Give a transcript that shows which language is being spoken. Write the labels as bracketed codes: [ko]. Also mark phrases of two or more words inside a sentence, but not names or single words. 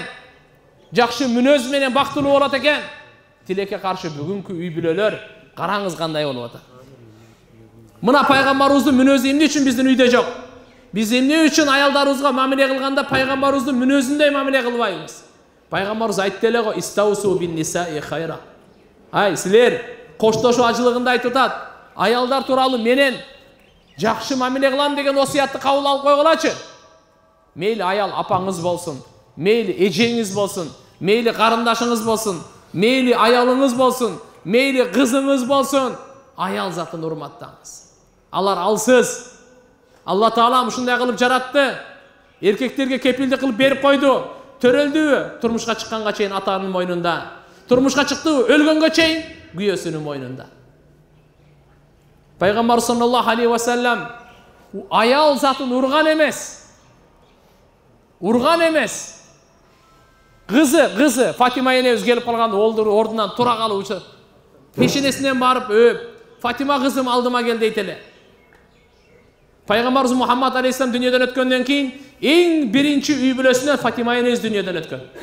[ky] Жакшы мүнөз менен бактылуу болот экен. Тилекке каршы бүгүнкү үй бүлөлөр караңыз кандай болуп атат. Мына пайгамбарыбыздын мүнөзү эмне үчүн биздин үйдө жок? Биз эмне үчүн аялдарыбызга мамиле кылганда пайгамбарыбыздын мүнөзүндөй мамиле кылбайбыз? Пайгамбарыбыз айтты эле го: [ar] "استوصوا بالنساء خيرا." [ky] Ай, силер коштошуу ажылыгында айтып атат. Аялдар тууралуу менен жакшы мамиле кылам деген осуятты кабыл алып койгулачы. Мейли аял апаңыз болсун, мейли эжеңиз болсун, мейли карындашыңыз болсун, мейли аялыңыз болсун, мейли кызыңыз болсун, аял затын урматтаңыз. Алар алсыз. Алла Таала ушундай кылып жаратты. Эркектерге кепилдик кылып берип койду. Төрөлдүбү? Турмушка чыкканга чейин атанын мойнунда. Турмушка чыктыбы? Өлгөнгө чейин күйөөсүнүн мойнунда. Пайгамбар [ar] صلى الله عليه وسلم [ky] аял затын урган эмес. Кызы Фатима энебиз келип калганда ордунан тура калып учат. Пешенесинен барып өп: "Фатима кызым, алдыма кел" дейт эле. Пайгамбарыбыз Мухаммад алейхиссалам дүйнөдөн өткөндөн кийин эң биринчи үй бүлөсүнөн Фатима энебиз дүйнөдөн өткөн.